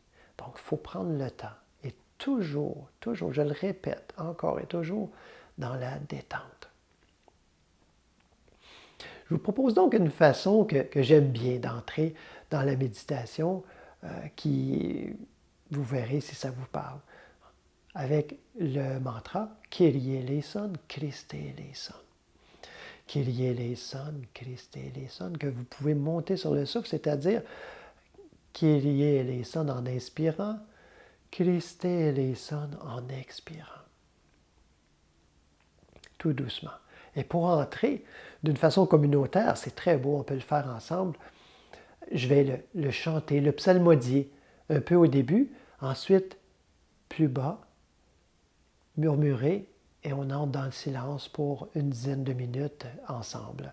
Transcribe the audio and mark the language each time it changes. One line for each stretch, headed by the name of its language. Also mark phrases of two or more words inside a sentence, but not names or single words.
French: Donc, il faut prendre le temps. Et toujours, je le répète encore et toujours, dans la détente. Je vous propose donc une façon que j'aime bien d'entrer dans la méditation, qui, vous verrez si ça vous parle, avec le mantra «
Greek: Κύριε ελέησον, Χριστέ ελέησον ». Κύριε ελέησον, Χριστέ ελέησον,
French: que vous pouvez monter sur le souffle, c'est-à-dire
Greek: Κύριε ελέησον
French: en inspirant,
Greek: Χριστέ ελέησον
French: en expirant. Tout doucement. Et pour entrer d'une façon communautaire, c'est très beau, on peut le faire ensemble. Je vais le chanter, le psalmodier, un peu au début, ensuite plus bas, murmurer, et on entre dans le silence pour une dizaine de minutes ensemble.